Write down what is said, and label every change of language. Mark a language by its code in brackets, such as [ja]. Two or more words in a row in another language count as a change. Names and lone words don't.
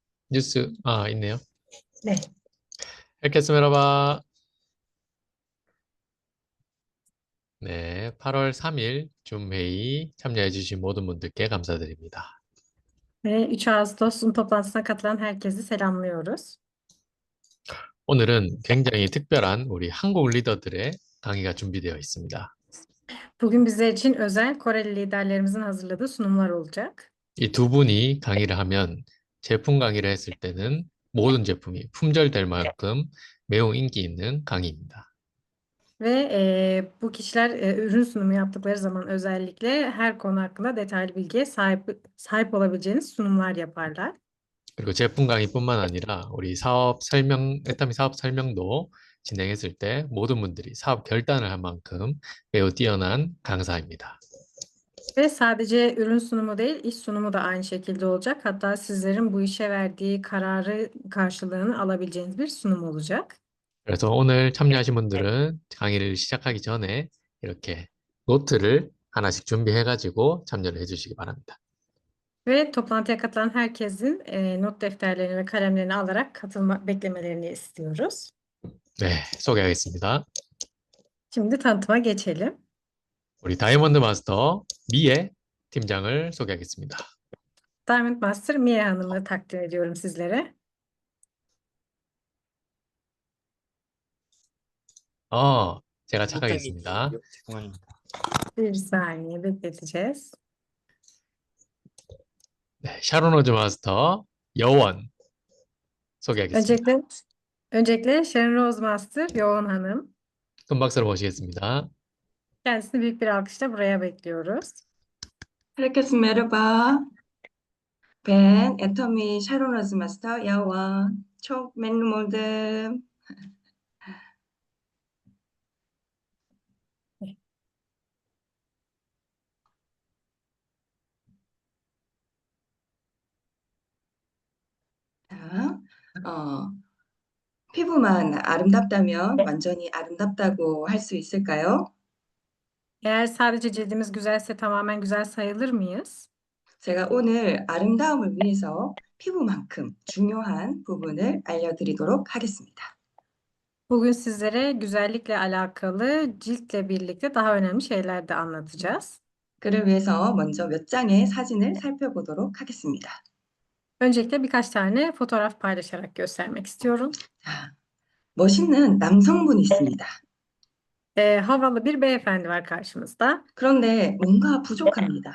[ko] 뉴스, 있네요. 네. [tr] Herkese merhaba. [ko] 네, 8월 3일 줌 회의 참여해주신 모든 분들께 감사드립니다. [tr] Ve 3 Ağustos Zoom toplantısına katılan herkesi selamlıyoruz. [ko] 오늘은 굉장히 특별한 우리 한국 리더들의 강의가 준비되어 있습니다. [tr] Bugün bizler için özel Koreli liderlerimizin hazırladığı sunumlar olacak. [ko] 이 두 분이 강의를 하면 제품 강의를 했을 때는 모든 제품이 품절될 만큼 매우 인기 있는 강의입니다. [tr] Ve bu kişiler ürün sunumu yaptıkları zaman özellikle her konu hakkında detaylı bilgiye sahip olabileceğiniz sunumlar yaparlar. [ko] 그리고 제품 강의뿐만 아니라 우리 사업 설명, 애터미 사업 설명도 진행했을 때 모든 분들이 사업 결단을 할 만큼 매우 뛰어난 강사입니다. [tr] Ve sadece ürün sunumu değil, iş sunumu da aynı şekilde olacak. Hatta sizlerin bu işe verdiği kararı karşılığını alabileceğiniz bir sunum olacak. [ko] 그래서 오늘 참여하신 분들은 강의를 시작하기 전에 이렇게 노트를 하나씩 준비해가지고 참여를 해주시기 바랍니다. [tr] Ve toplantıya katılan herkesin not defterlerini ve kalemlerini alarak beklemelerini istiyoruz. [ko] 네, 소개하겠습니다. [tr] Şimdi tanıtıma geçelim. [ko] 우리 다이아몬드 마스터 미애 팀장을 소개하겠습니다. [tr] Diamond Master Mia Hanım'ı takdim ediyorum sizlere. [ko] 제가 못하겠지. 착각했습니다. 죄송합니다. [tr] Bir saniye bekleteceğiz. [ko] 네, 샤론로즈 마스터 여원 소개하겠습니다. [tr] Öncelikle, öncelikle Sharon Rose Master Yoğun Hanım. [ko] 큰 박수로 모시겠습니다. [tr] Kendisini büyük bir alkışla buraya bekliyoruz. Herkese merhaba. Ben 애터미 샤론 로즈 마스터 야원. Çok memnun oldum. [ko] 자, 피부만 아름답다면 완전히 아름답다고 할 수 있을까요? [tr] Eğer sadece cildimiz güzelse tamamen güzel sayılır mıyız? [ko] 제가 오늘 아름다움을 위해서 피부만큼 중요한 부분을 알려드리도록 하겠습니다. [tr] Bugün sizlere güzellikle alakalı ciltle birlikte daha önemli şeyler de anlatacağız. [ko] 그를 위해서 먼저 몇 장의 사진을 살펴보도록 하겠습니다. [tr] Öncelikle birkaç tane fotoğraf paylaşarak göstermek istiyorum. [ko] 자, 멋있는 남성분이 있습니다. [tr] Havalı bir beyefendi var karşımızda. [ko] 그런데 뭔가 부족합니다.